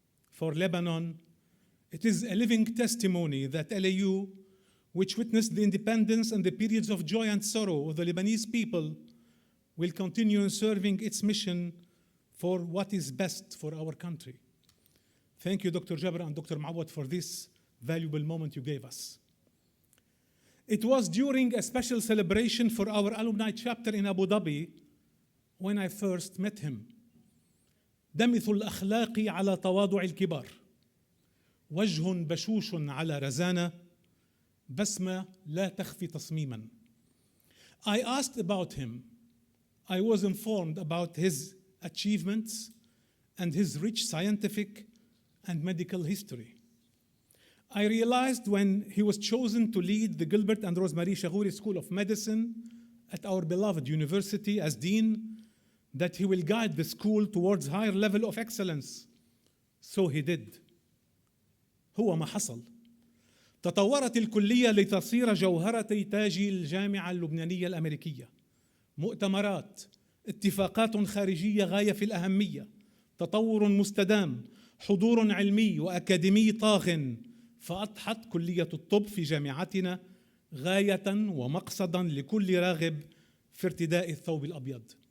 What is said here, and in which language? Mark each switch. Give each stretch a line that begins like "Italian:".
English: For Lebanon, it is a living testimony that LAU, which witnessed the independence and the periods of joy and sorrow of the Lebanese people, will continue in serving its mission for what is best for our country. Thank you, Dr. Jabbra and Dr. Mawad, for this valuable moment you gave us. It was during a special celebration for our alumni chapter in Abu Dhabi when I first met him.
Arabic: دمث الأخلاق على تواضع الكبار، وجه بشوش على رزانة، بسمة لا تخفي تصميما.
English: I asked about him. I was informed about his achievements and his rich scientific and medical history. I realized when he was chosen to lead the Gilbert and Rosemary Chagoury School of Medicine at our beloved university as dean, that he will guide the school towards higher level of excellence. So he did.
Arabic: هو ما حصل. تطورت الكلية لتصير جوهرة تاج الجامعة اللبنانية الأمريكية. مؤتمرات، اتفاقات خارجية غاية في الأهمية، تطور مستدام، حضور علمي وأكاديمي طاغٍ، فأضحت كلية الطب في جامعتنا غاية ومقصدا لكل راغب في ارتداء الثوب الأبيض.